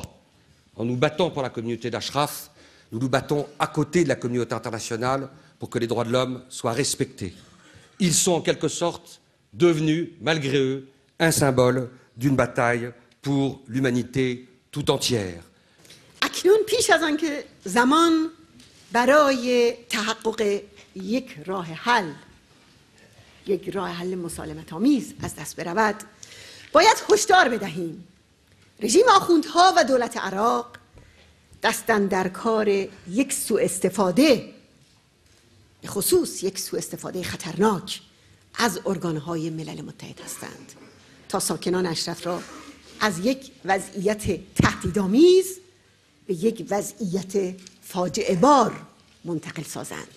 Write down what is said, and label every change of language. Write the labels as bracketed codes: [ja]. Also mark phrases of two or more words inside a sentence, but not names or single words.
[fr] En nous battant pour la communauté d'Ashraf, nous nous battons à côté de la communauté internationale pour que les droits de l'homme soient respectés. Ils sont en quelque sorte devenus, malgré eux, un symbole d'une bataille pour l'humanité tout entière. [fa] اکنون پیش از آنکه زمان برای تحقق یک راه حل مسالمت‌آمیز از دست برود باید هشدار بدهیم رژیم آخوندها و دولت عراق دستن در کار یک سوء استفاده به خصوص یک سوء استفاده خطرناک از ارگان‌های ملل متحد هستند تا ساکنان اشرف را از یک وضعیت تهدیدآمیز به یک وضعیت فاجعه بار منتقل سازند.